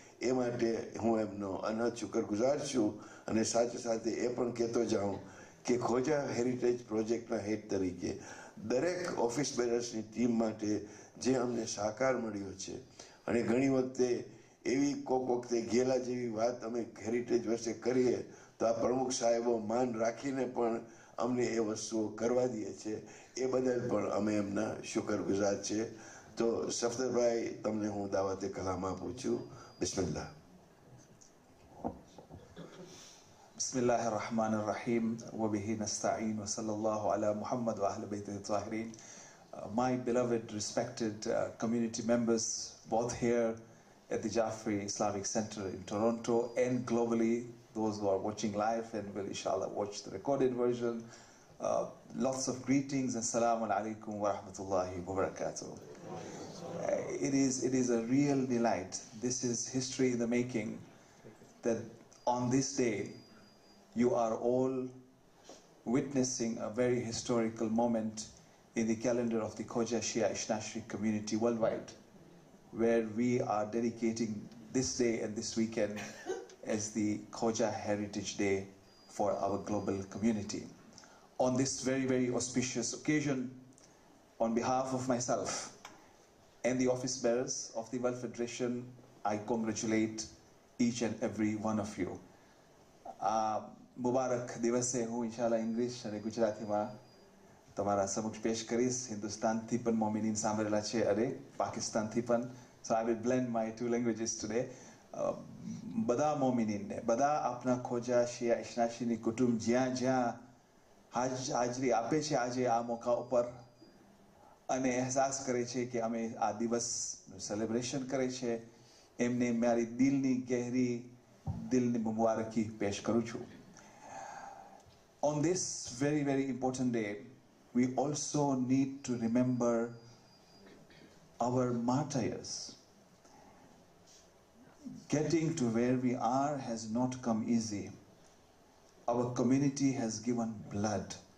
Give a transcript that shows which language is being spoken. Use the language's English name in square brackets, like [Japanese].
[Gujarati] એ માટે હું એમનો અનહદ શુક્રગુજાર છું અને સાથે સાથે એ પણ કહેતો જાઉં કે ખોજા હેરિટેજ પ્રોજેક્ટના હેડ તરીકે દરેક ઓફિસ બેરર્સની ટીમ માટે જે અમને સહકાર મળ્યો છે અને ઘણી વખતે એવી કોક વખતે ગેલા જેવી વાત અમે હેરિટેજ વર્ષે કરીએ તો આ પ્રમુખ સાહેબો માન રાખીને પણ અમને એ વસ્તુઓ કરવા દે છે એ બદલ પણ અમે એમના શુક્રગુજાર છે. તો સફદરભાઈ તમને હું દાવતે કલામ આપું છું. [Arabic] બિસ્મિલ્લાહ. بسم الله الرحمن الرحيم وبه نستعين وصلى الله على محمد وأهل بيته الطاهرين. [English] My beloved, respected community members, both here at the Hyderi Islamic Center in Toronto and globally, those who are watching live and will inshallah watch the recorded version, lots of greetings and [Arabic] Assalamu alaikum wa rahmatullahi wa barakatuh. [English] It is a real delight. This is history in the making, that on this day you are all witnessing a very historical moment in the calendar of the Khoja Shia Ishnashri community worldwide, where we are dedicating this day and this weekend as the Khoja Heritage Day for our global community. On this very, very auspicious occasion, on behalf of myself and the office bearers of the World Federation, I congratulate each and every one of you. [Gujarati] મુબારક દિવસે હું ઇન્શાલ્લાહ English અને ગુજરાતીમાં તમારા સમક્ષ પેશ કરીશ. હિન્દુસ્તાનથી પણ મોમિનીન સાંભળેલા છે અને પાકિસ્તાનથી પણ. [English] So I will blend my two languages today. [Gujarati] બધા મોમિનીનને, બધા આપના ખોજા શિયા ઇશ્નાશીની કુટુંબ જ્યાં જ્યાં હાજરી આપે છે આજે આ મોકા ઉપર અને અહેસાસ કરે છે કે અમે આ દિવસનું સેલિબ્રેશન કરે છે, એમને મારી દિલની ગહેરી દિલની મુબારકી પેશ કરું છું. [English] On this very, very important day, we also need to remember our martyrs. Getting to where we are has not come easy. Our community has given blood.